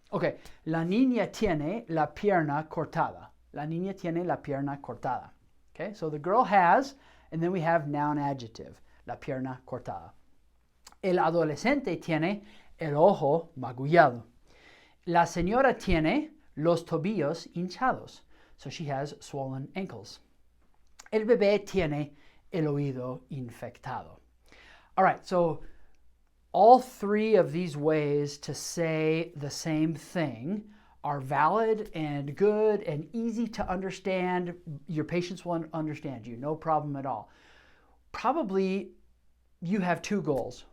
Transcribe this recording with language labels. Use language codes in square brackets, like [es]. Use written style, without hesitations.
[es] Okay, la niña tiene la pierna cortada. La niña tiene la pierna cortada. [en] Okay, so the girl has, and then we have noun adjective, [es] la pierna cortada. El adolescente tiene el ojo magullado. La señora tiene los tobillos hinchados. [en] So she has swollen ankles. El bebé tiene el oído infectado. All right, so all three of these ways to say the same thing are valid and good and easy to understand. Your patients will understand you, no problem at all. Probably you have two goals.